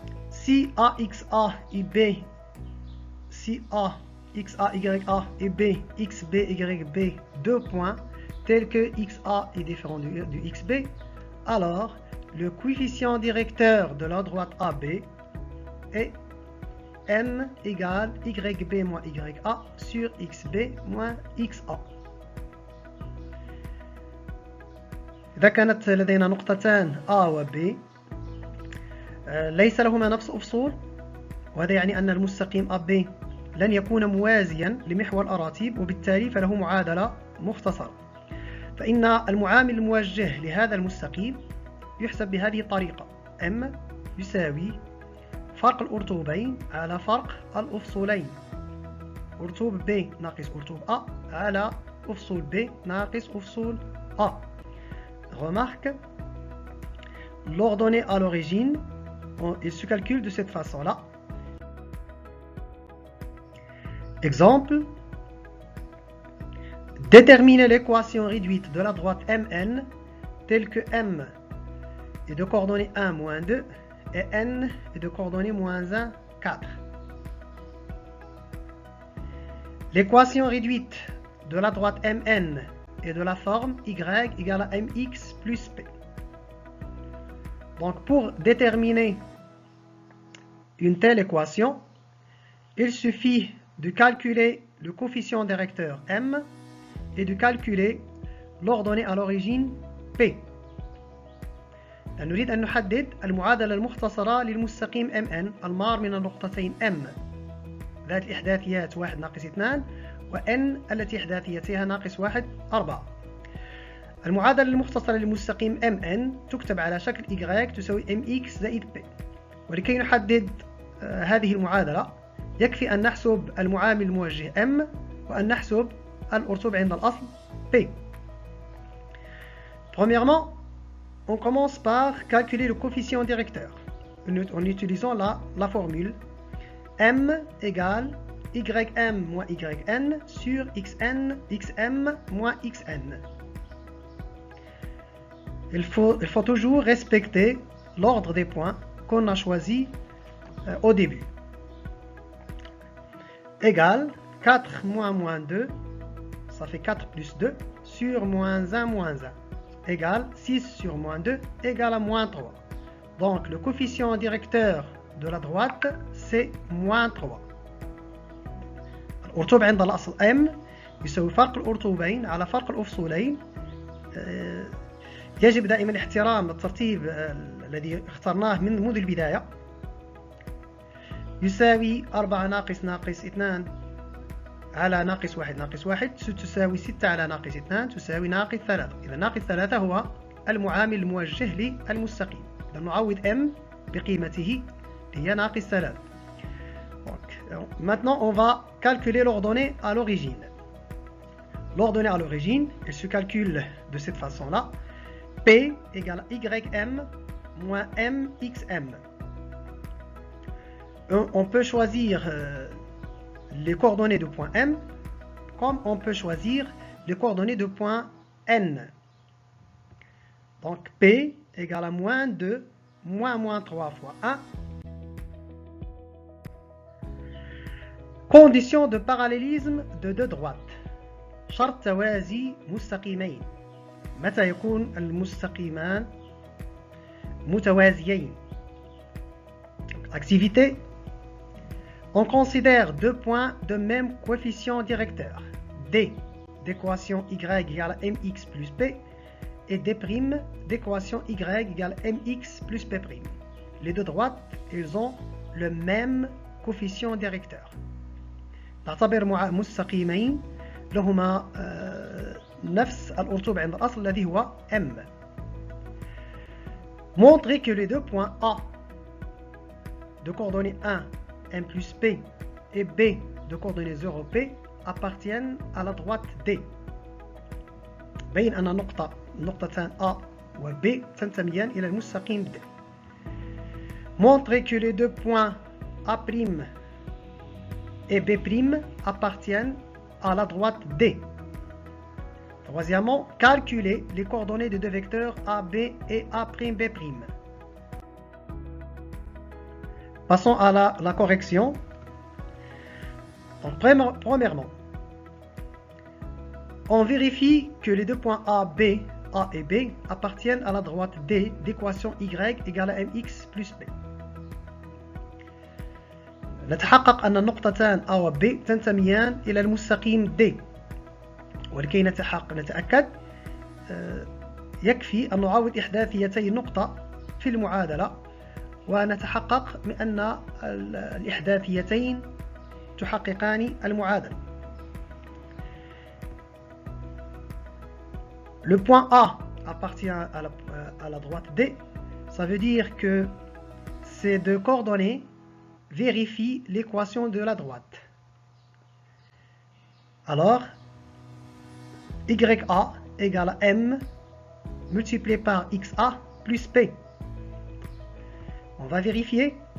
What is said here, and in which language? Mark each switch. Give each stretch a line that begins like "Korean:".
French: Si AXA et B, si A, XA, YA et B, XB, YB, deux points, tels que XA est différent du XB, alors le coefficient directeur de la droite AB est M égale YB moins YA sur XB moins XA.
Arabic: إذا كانت لدينا نقطتان A و B ليس لهما نفس أفصول، وهذا يعني أن المستقيم AB لن يكون موازيا لمحور الأراتيب، وبالتالي فله معادلة مختصرة. فإن المعامل الموجه لهذا المستقيم يحسب بهذه الطريقة: M يساوي فرق الأرطوبين على فرق الأفصولين. أرطوب B ناقص أرطوب A على أفصول B ناقص أفصول A.
French: Remarque, l'ordonnée à l'origine, il se calcule de cette façon-là. Exemple, déterminer l'équation réduite de la droite Mn telle que M est de coordonnées 1, moins 2 et N est de coordonnées moins 1, 4. L'équation réduite de la droite Mn est de la forme y égale à mx plus p. Donc pour déterminer une telle équation, il suffit de calculer le coefficient directeur m et de calculer l'ordonnée à l'origine p.
Arabic: نريد أن نحدد المعادلة المختصرة للمستقيم MN المار من النقطتين M ذات الإحداثيات 1 ناقص 2 و N التي إحداثيتها ناقص 1 4. المعادلة المختصرة للمستقيم MN تكتب على شكل Y تساوي MX زائد P. ولكي نحدد هذه المعادلة يكفي أن نحسب المعامل الموجه M وأن نحسب الأرطوب عند الأصل P.
French: Premièrement, on commence par calculer le coefficient directeur en utilisant la formule M égale ym moins yn sur xn, xm moins xn. Il faut toujours respecter l'ordre des points qu'on a choisi au début. Égale 4 moins 2, ça fait 4 plus 2, sur moins 1, égale 6 sur moins 2, égale à moins 3. Donc le coefficient directeur de la droite, c'est moins 3.
Arabic: الأرطوبة عند الأصل m يساوي فرق الأرطوبين على فرق الأفصولين. يجب دائما احترام الترتيب الذي اخترناه منذ البداية. يساوي 4 ناقص 2 على ناقص 1 تساوي 6 على ناقص 2 تساوي ناقص 3. إذا ناقص 3 هو المعامل الموجه للمستقيم. إذا نعوض m بقيمته هي ناقص 3.
French: Maintenant, on va calculer l'ordonnée à l'origine. L'ordonnée à l'origine, elle se calcule de cette façon-là. P égale ym moins mxm. On peut choisir les coordonnées de point M comme on peut choisir les coordonnées de point N. Donc P égale à moins 2 moins 3 fois 1. Condition de parallélisme de deux droites.
Arabic: شرط توازي مستقيمين. متى يكون المستقيمان متوازيين؟ Activité.
French: On considère deux points de même coefficient directeur. D d'équation y égale à mx plus p et D' d'équation y égale à mx plus p'. Les deux droites, ils ont le même coefficient directeur.
Arabic: نعتبر مستقيمين لهما نفس الأرطوبة عند الأصل الذي هو M.
French: Montrer que les deux points A de coordonnées 1, M plus P et B de coordonnées 0, P appartiennent à la droite D.
Arabic: بين أن نقطتان A و B تنتميان إلى المستقيم D.
French: Montrer que les deux points A' et B' appartiennent à la droite D. Troisièmement, calculer les coordonnées des deux vecteurs AB et A'B'. Passons à la correction. Donc, premièrement, on vérifie que les deux points A et B appartiennent à la droite D d'équation Y égale à mx plus B.
Arabic: نتحقق أن النقطتان A و B تنتميان إلى المستقيم D. ولكي نتأكد يكفي أن نعوض إحداثيتي النقطة في المعادلة ونتحقق من أن الإحداثيتين تحققان المعادلة.
French: Le point A appartient à la droite D. Ça veut dire que ces deux coordonnées vérifient l'équation de la droite. Alors, YA égale à M multiplié par XA plus P. On va vérifier.